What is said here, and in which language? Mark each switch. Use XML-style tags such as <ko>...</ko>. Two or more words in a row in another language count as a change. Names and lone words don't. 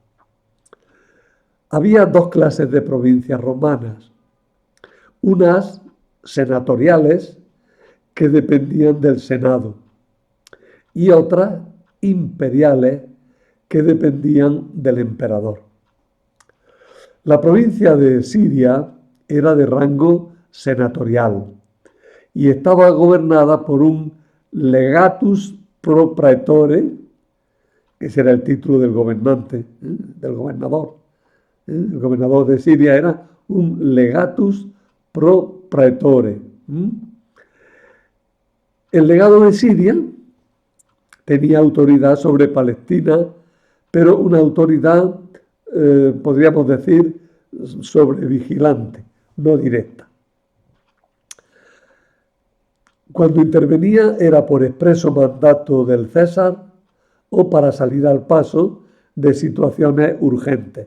<es>Había 2 clases de provincias romanas, unas senatoriales que dependían del Senado y otras imperiales que dependían del emperador. La provincia de Siria era de rango senatorial y estaba gobernada por un</es> <la>legatus pro praetore,</la> <es>que ese era el título del gobernante, del gobernador. El gobernador de Siria era un</es> <la>legatus pro praetore.</la> <es>El legado de Siria tenía autoridad sobre Palestina, pero una autoridad, podríamos decir, sobrevigilante, no directa. Cuando intervenía era por expreso mandato del César o para salir al paso de situaciones urgentes.</es>